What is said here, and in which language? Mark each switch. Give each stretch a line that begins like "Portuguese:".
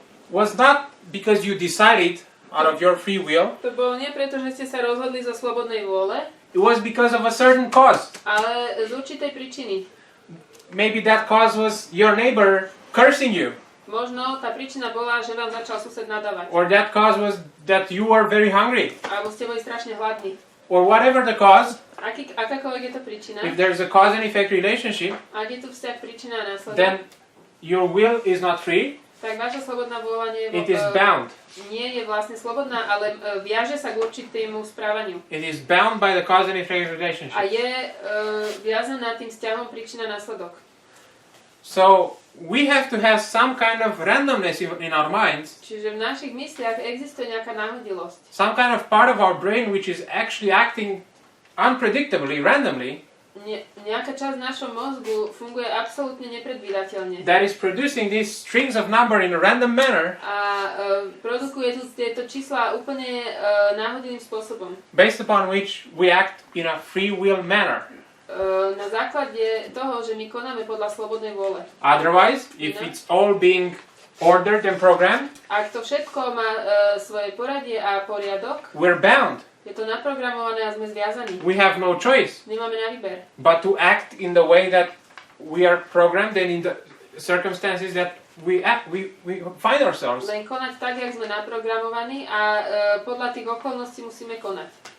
English: was not because you decided out of your free will.
Slovak: To bolo nie preto, že ste sa rozhodli zo slobodnej vôle,
English: It was because of a certain cause.
Slovak: ale z určitej príčiny.
English: Maybe that cause was your neighbor cursing you,
Slovak: Možno tá príčina bola, že vám začal sused nadávať.
English: or that cause was that you were very hungry,
Slovak: Alebo ste boli strašne hladní.
English: or whatever the cause.
Slovak: Akákoľvek je to príčina,
English: If there's a cause and effect relationship,
Slovak: ak je tu vzťah príčina a následok,
English: then your will is not free,
Slovak: tak vaša slobodná vôľa
English: it is bound.
Slovak: nie je vlastne slobodná, ale viaže sa k určitému správaniu.
English: It is bound by the cause and effect relationship.
Slovak: A je viazaná tým vzťahom príčina a následok.
English: So we have to have some kind of randomness in our minds,
Slovak: Čiže v našich mysliach existuje nejaká náhodilosť.
English: some kind of part of our brain which is actually acting unpredictably, randomly,
Slovak: Nejaká časť našho mozgu funguje absolútne nepredvídateľne.
English: that is producing these strings of number in a random manner,
Slovak: A produkuje tu tieto čísla úplne náhodným spôsobom.
English: based upon which we act in a free will manner.
Slovak: Na základe toho, že my konáme podľa slobodnej vôle.
English: Otherwise, if it's all being ordered and programmed,
Slovak: Ak to všetko má svoje poradie a poriadok,
English: we're bound.
Slovak: je to naprogramované a sme zviazaní.
English: We have no choice
Slovak: Nemáme na výber.
English: but to act in the way that we are programmed and in the circumstances that we find ourselves.
Slovak: Len konať tak, jak sme naprogramovaní a podľa tých okolností musíme konať.